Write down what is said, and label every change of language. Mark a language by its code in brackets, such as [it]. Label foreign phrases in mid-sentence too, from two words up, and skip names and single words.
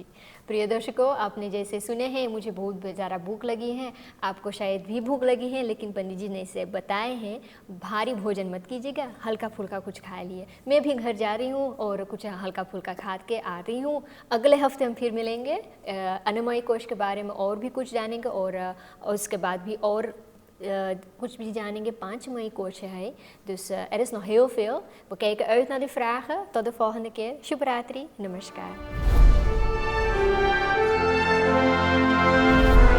[hi] प्रिय दर्शकों, आपने जैसे सुने हैं मुझे बहुत ज़्यादा भूख लगी है, आपको शायद भी भूख लगी है, लेकिन पंडित जी ने इसे बताए हैं भारी भोजन मत कीजिएगा, हल्का फुल्का कुछ खा लिए। मैं भी घर जा रही हूँ और कुछ हल्का फुल्का खा के आ रही हूँ। अगले हफ्ते हम फिर मिलेंगे, अन्नमय कोश के बारे में और भी कुछ जानेंगे और उसके बाद भी और kuch भी जानेंगे 5 mei coach है. [nl] Dus er is nog heel veel. We kijken uit naar de vragen. Tot de volgende keer. Shubhratri, namaskar.